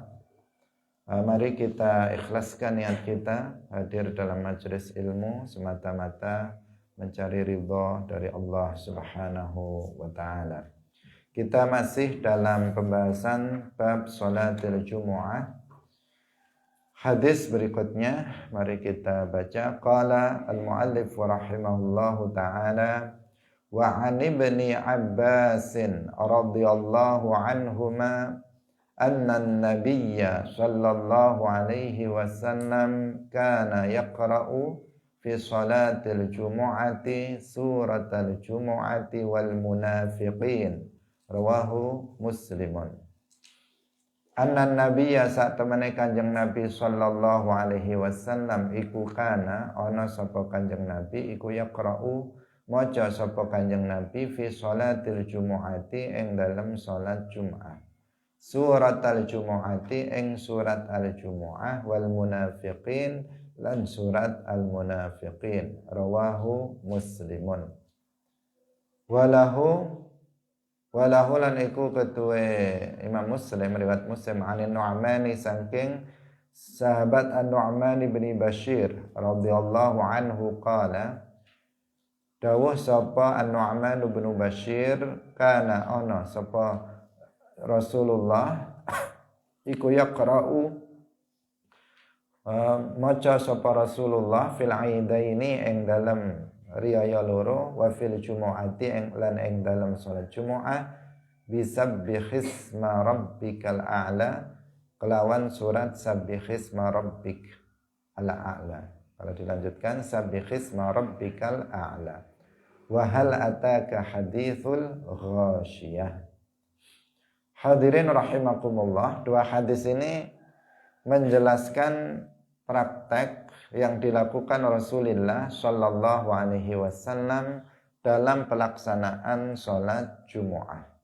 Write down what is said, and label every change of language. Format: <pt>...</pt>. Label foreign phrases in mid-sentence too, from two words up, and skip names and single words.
<id>Mari kita ikhlaskan niat kita hadir dalam majelis ilmu semata-mata mencari ridha dari Allah</id> <ar>سبحانه وتعالى.</ar> <id>Kita masih dalam pembahasan bab</id> <ar>صلاة الجمعة.</ar> <id>Hadis berikutnya mari kita baca.</id> <ar>قال المؤلف رحمه الله تعالى وعن ابن عباس رضي الله عنهما أن النبي صلى الله عليه وسلم كان يقرأ في صلاة الجمعة سورة الجمعة والمنافقين. رواه مسلم. أن النبي</ar> <jv>sak temene Kanjeng Nabi</jv> <ar>صلى الله عليه وسلم</ar> <jv>iku kana ana sapa Kanjeng Nabi iku yaqra'u maca sapa Kanjeng Nabi</jv> <ar>في صلاة الجمعة</ar> <jv>ing dalem salat Jumat. Surat al-Jumu'ati ing surat al-Jumu'ah</jv> <ar>والمنافقين</ar> <jv>lan surat al-munafiqin.</jv> <ar>رواه مسلم.</ar> <jv>Walahu Walahu lan iku ketue Imam Muslim riwayat Muslim</jv> <ar>عن النعمان</ar> <jv>saking sahabat An-Nu'man bin Bashir</jv> <ar>رضي الله عنه قال</ar> <jv>dawuh sapa An-Nu'man bin Bashir kana ana sapa Rasulullah iku yaqra'u maca sapa Rasulullah</jv> <ar>في العيدين</ar> <jv>ing dalem riyaya loro</jv> <ar>وفي الجمعة</ar> <jv>lan ing dalem salat Jumu'ah</jv> <ar>بسبح اسم ربك الأعلى</ar> <jv>kelawan surat sabbihisma rabbik al a'la.</jv> <id>Kalau dilanjutkan</id> <ar>سبح اسم ربك الأعلى. وهل أتاك حديث الغاشية. حاضرين رحمكم الله,</ar> <id>dua hadis ini menjelaskan praktek yang dilakukan Rasulullah</id> <ar>صلى الله عليه وسلم</ar> <id>dalam pelaksanaan sholat Jumu'ah,</id>